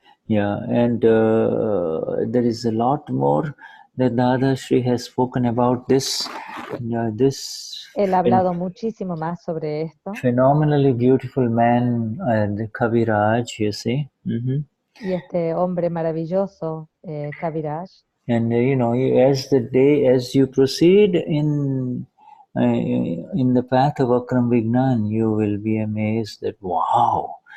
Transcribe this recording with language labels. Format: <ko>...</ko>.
<en>Yeah, and there is a lot more that Dadashri has spoken about this. This</en> <es>Él ha hablado muchísimo más sobre esto.</es> <en>phenomenally beautiful man, the Kaviraj, you see.</en> <es>Y este hombre maravilloso, Kaviraj.</es> <en>And as you proceed in the path of Akram Vignan, you will be amazed that wow,</en>